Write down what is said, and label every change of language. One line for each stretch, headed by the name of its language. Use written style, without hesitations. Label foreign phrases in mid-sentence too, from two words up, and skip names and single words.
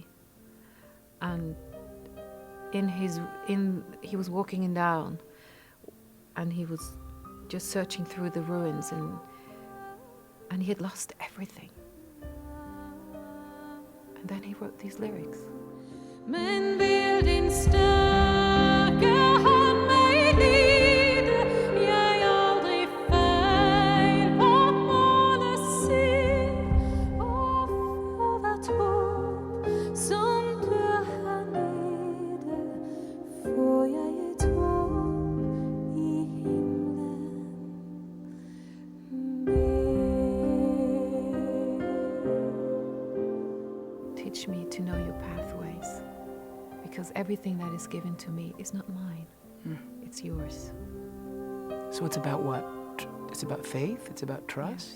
English: And he was walking down, and he was just searching through the ruins, and he had lost everything. And then he wrote these lyrics.
Norwegian: Men vil din sterke hånd meg lide, jeg aldri feil på målet ser, og for hvert håp som dør her nede, får jeg et håp i himmelen.
English: Teach me to know your pathways, because everything that is given to me is not mine. It's yours. So it's about what? It's about faith? It's about trust?